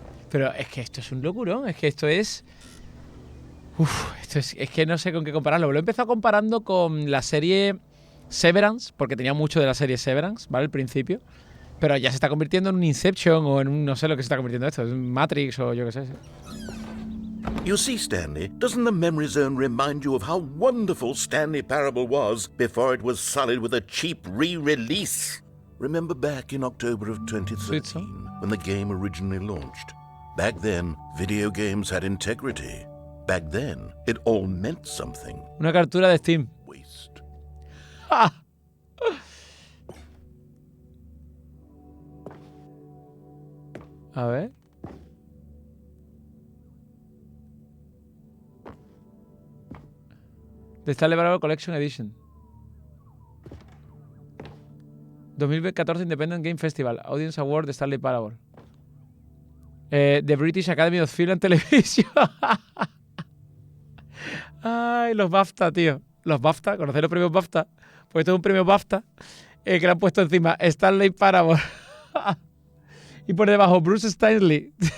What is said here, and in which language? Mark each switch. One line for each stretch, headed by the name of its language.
Spanish: Pero es que esto es un locurón. Es que esto es... esto es que no sé con qué compararlo. Lo he empezado comparando con la serie Severance, porque tenía mucho de la serie Severance, ¿vale? Al principio. Pero ya se está convirtiendo en un Inception o en un... No sé lo que se está convirtiendo esto. En un Matrix o yo qué sé.
English: You see, Stanley, doesn't the Memory Zone remind you of how wonderful Stanley Parable was before it was sullied with a cheap re-release? Remember back in October of 2013, when the game originally launched? Back then, video games had integrity. Back then, it all meant something.
Spanish: Una captura de Steam.
English: Waste. ¡Ah!
Spanish: A ver.
English: The Stanley Parable Collection Edition. 2014 Independent Game Festival. Audience Award de Stanley Parable. The British Academy of Film and Television.
Spanish: Ay, los BAFTA, tío. Los BAFTA, ¿conocéis los premios BAFTA? Pues esto es un premio BAFTA que le han puesto encima Stanley Parable. Y por debajo Bruce Stanley.